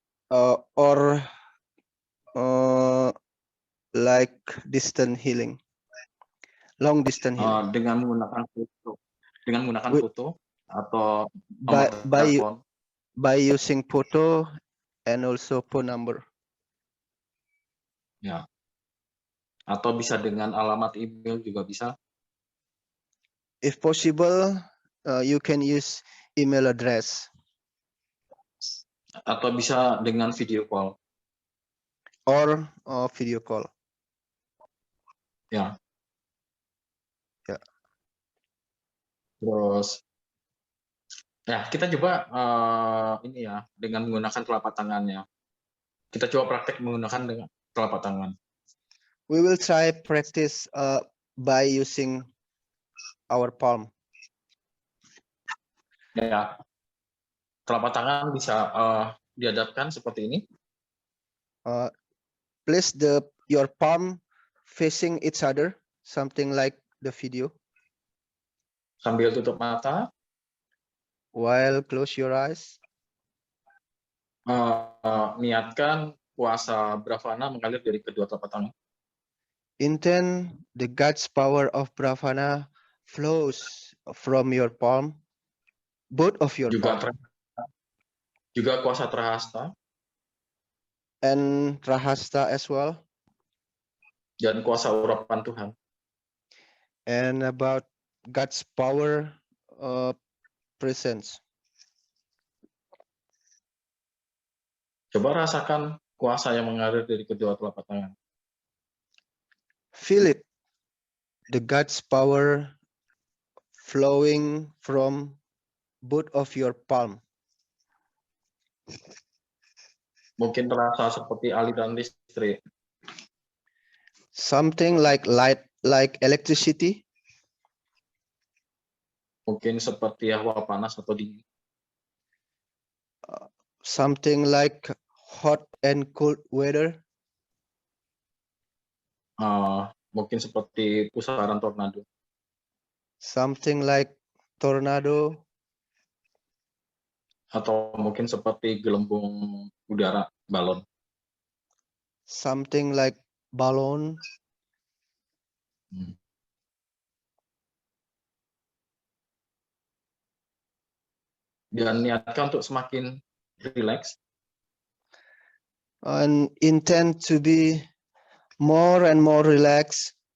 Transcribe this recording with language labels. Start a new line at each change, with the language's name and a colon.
English: or like distant healing, long distance healing.
Indonesian: Dengan menggunakan
English: With-
Indonesian: foto atau nomor telepon.
English: by using photo and also phone number.
Indonesian: Ya. Atau bisa dengan alamat email juga bisa.
English: If possible, you can use email address.
Indonesian: Atau bisa dengan video call.
English: Or video call.
Indonesian: Ya. Ya. Terus, ya kita coba ini ya dengan menggunakan telapak tangannya. Kita coba praktek menggunakan dengan telapak tangan.
English: We will try practice by using our palm.
Indonesian: Ya, telapak tangan bisa dihadapkan seperti ini.
English: Place your palm facing each other, something like the video.
Indonesian: Sambil tutup mata.
English: While close your eyes.
Indonesian: Niatkan kuasa Brahvana mengalir dari kedua telapak tangan.
English: Intend the God's power of Brahvana flows from your palm, both of your palm.
Indonesian: Juga kuasa Trahasta.
English: And Trahasta as well.
Indonesian: Dan kuasa urapan Tuhan.
English: And about God's power presence.
Indonesian: Coba rasakan kuasa yang mengalir dari kedua telapak tangan.
English: Feel it, the God's power flowing from both of your palm.
Indonesian: Mungkin terasa seperti aliran listrik.
English: Something like light, like electricity.
Indonesian: Mungkin seperti hawa panas atau dingin.
English: Something like hot and cold weather.
Indonesian: Mungkin seperti pusaran tornado.
English: Something like tornado.
Indonesian: Atau mungkin seperti gelembung udara, balon.
English: Something like balloon.
Indonesian: Dan niatkan untuk semakin rileks.
English: And intend to be more and more relaxed.